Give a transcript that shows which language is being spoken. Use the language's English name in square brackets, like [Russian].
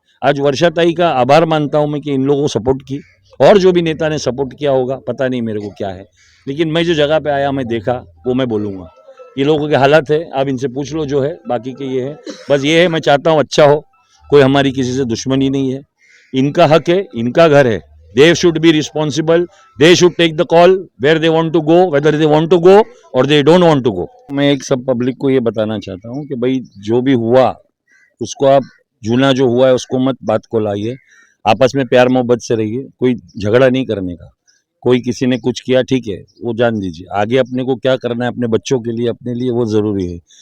[Hindi] आज वर्षा ताई का आभार मानता हूँ मैं कि इन लोगों को सपोर्ट की, और जो भी नेता ने सपोर्ट किया होगा पता नहीं मेरे को क्या है, लेकिन मैं जो जगह पे आया, मैं देखा, वो मैं बोलूँगा। ये लोगों के हालात है, आप इनसे पूछ लो जो है, बाकी के ये है, बस ये है, मैं चाहता हूँ अच्छा हो, कोई हमारी किसी से दुश्मनी नहीं है, इनका हक है, इनका घर है। [English] They should be responsible. They should take the call where they want to go, whether they want to go or they don't want to go. [Hindi] मैं एक सब पब्लिक को ये बताना चाहता हूँ कि भाई जो भी हुआ उसको आप, जूना जो हुआ है उसको मत बात को लाइए, आपस में प्यार मोहब्बत से रहिए, कोई झगड़ा नहीं करने का। कोई किसी ने कुछ किया ठीक है, वो जान दीजिए, आगे अपने को क्या करना है अपने बच्चों के लिए, अपने लिए, वो ज़रूरी है।